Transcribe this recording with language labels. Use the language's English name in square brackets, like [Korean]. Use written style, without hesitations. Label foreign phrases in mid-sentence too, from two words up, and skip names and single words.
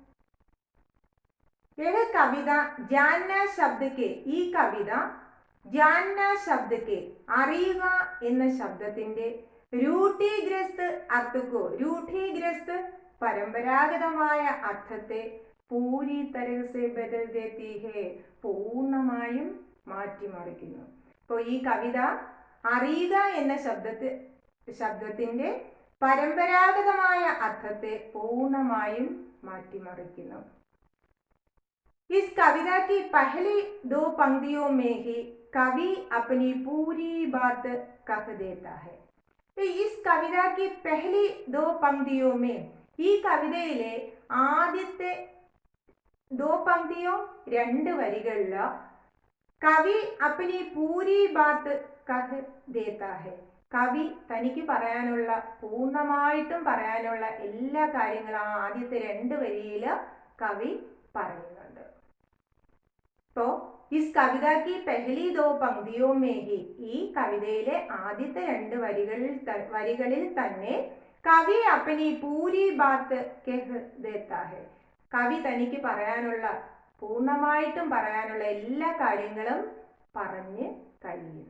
[Hindi] यह कविता जानना शब्द को, [Malayalam] ഈ കവിത [Hindi] जानना शब्द को, [Malayalam] അറിയുക എന്ന ശബ്ദത്തിന്റെ [Hindi] रूढ़िग्रस्त अर्थ को, [Malayalam] രൂഢീഗ്രസ്ത് പരമ്പരാഗതമായ അർത്ഥത്തെ [Hindi] पूरी तरह बदल देती है, [Malayalam] പൂർണ്ണമായും മാറ്റിമറിക്കുന്നു. അപ്പോൾ ഈ കവിത അറിയുക എന്ന ശബ്ദത്തിന്റെ പരമ്പരാഗതമായ അർത്ഥത്തെ പൂർണ്ണമായും മാറ്റിമറിക്കുന്നു. [Hindi] इस कविता की पहली दो पंक्तियों में ही कवि अपनी पूरी बात कह देता है. इस कविता की पहली दो पंक्तियों में, [Malayalam] ഈ കവിതയിലെ ആദ്യത്തെ [Hindi] दो पंक्तियों [Malayalam] രണ്ട് വരികളിൽ കവി [Hindi] अपनी पूरी बात कह देता है, [Malayalam] കവി തനിക്ക് പറയാനുള്ള, പൂർണ്ണമായിട്ടും പറയാനുള്ള എല്ലാ കാര്യങ്ങളും ആദ്യത്തെ രണ്ട് വരിയിൽ കവി പറയുന്നുണ്ട്. [Hindi] तो इस कविता की पहली दो पंक्तियों में ही, [Malayalam] ഈ കവിതയിലെ ആദ്യത്തെ രണ്ട് വരികളിൽ തന്നെ കവി [Hindi] अपनी पूरी बात कह देता है, [Malayalam] കവി തനിക്ക് പറയാനുള്ള, പൂർണ്ണമായിട്ടും പറയാനുള്ള എല്ലാ കാര്യങ്ങളും പറഞ്ഞ് കഴിയുന്നു.